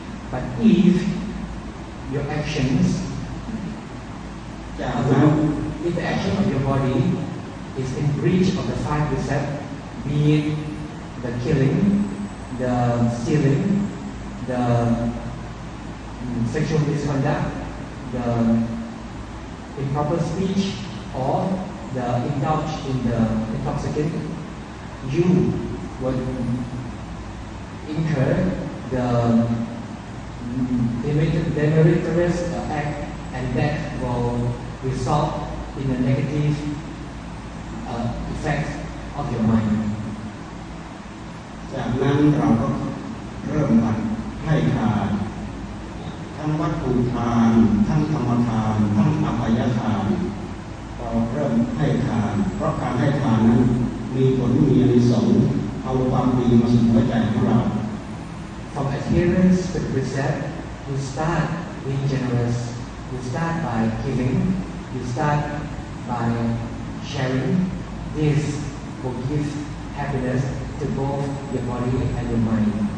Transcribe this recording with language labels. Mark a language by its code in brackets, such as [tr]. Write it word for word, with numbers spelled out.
[en] But if your actions, if the action of your body is in breach of the five precepts, be it the killing, the stealing, the sexual misconduct, the improper speech, or the indulge in the intoxicant, you will incur the meritorious act, and that will result in a negative uh, effect of your mind. [th] จากนั้นเราก็เริ่มกันให้ทานทั้งวัตถุทานทั้งธรรมทานทั้งอภัยทานเราเริ่มให้ทานเพราะการให้ทานนั้นมีผลมีอานิสงส์เอาความดีมาสู่หัวใจของเรา [en] From adherence to the precept, you start being generous. You start by giving. You start by sharing. This will give happiness. to both your body and your mind.